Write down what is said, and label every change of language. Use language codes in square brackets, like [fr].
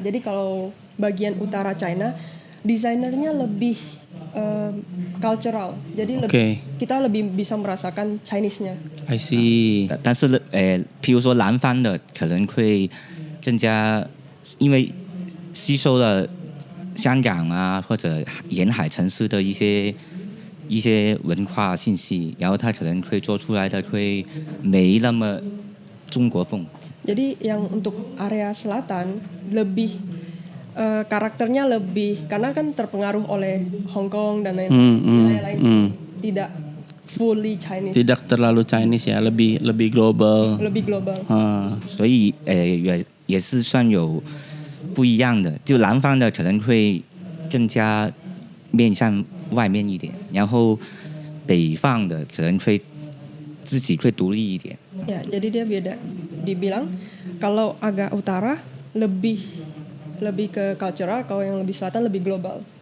[id] Jadi kalau bagian utara China desainernya lebih cultural. Jadi kita lebih bisa merasakan Chinese-nya. [en] I see. [zh] 但是譬如说南方的可能会更加，因为吸收了香港啊或者沿海城市的一些文化信息，然后他可能会做出来的会没那么中国风。 [id] Jadi yang untuk area selatan lebih karakternya lebih karena kan terpengaruh oleh Hong Kong dan lain-lain tidak fully Chinese. Tidak terlalu Chinese ya, lebih global. Lebih global. [zh] 所以也是算有不一样的，就南方的可能会更加面向外面一点，然后北方的可能会自己会独立一点。 [id] Ya, jadi dia beda. Dibilang kalau agak utara lebih ke cultural, kalau yang lebih selatan lebih global.